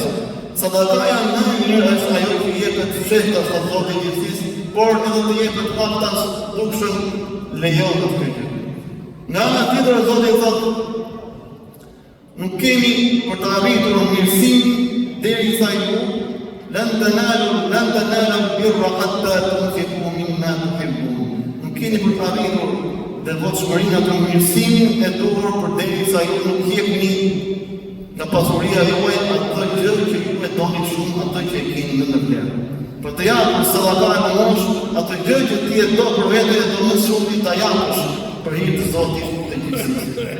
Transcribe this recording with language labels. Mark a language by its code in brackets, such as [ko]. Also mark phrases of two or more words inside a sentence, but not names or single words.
[sq] Sadakaja më e mirë është ajo që jepet fshehtas të Zotit i gjithësisë, por edhe të jepet haptas dukshëm lejohet këtë. Nga ana tjetër Zoti thotë: nuk kemi për të arritur mirësinë derisa ju [ar] لن تنالوا البر حتى تنفقوا مما تحبون. [sq] Nuk keni për të arritur devotshmërinë atë mirësinë e duhur përderisa ju nuk jepni nga pasuria juaj atë gjë që ju e doni shumë, atë që e keni në vlerë. Për të japur sadaka e mosh, atë gjë që ti e do për vete e do më shumë ta japësh për hir të Zotit të gjithësisë.